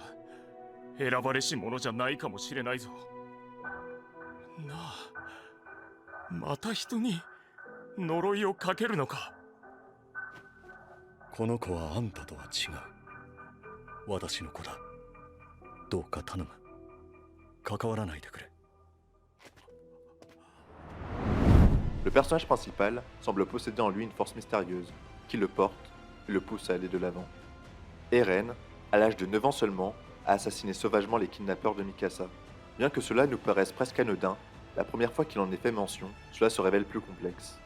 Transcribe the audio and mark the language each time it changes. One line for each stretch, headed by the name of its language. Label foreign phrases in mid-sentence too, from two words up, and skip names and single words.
Japanese: 選ばれし者じゃないかもしれないぞ。なあ、 また人に呪いをかけるのか。この子はあんたとは違う。私の子だ。どうか頼む。関わらないでくれ。
French: Le personnage principal semble posséder en lui une force mystérieuse qui le porte et le pousse à aller de l'avant. Eren, à l'âge de 9 ans seulement, a assassiné sauvagement les kidnappeurs de Mikasa. Bien que cela nous paraisse presque anodin, la première fois qu'il en est fait mention, cela se révèle plus complexe.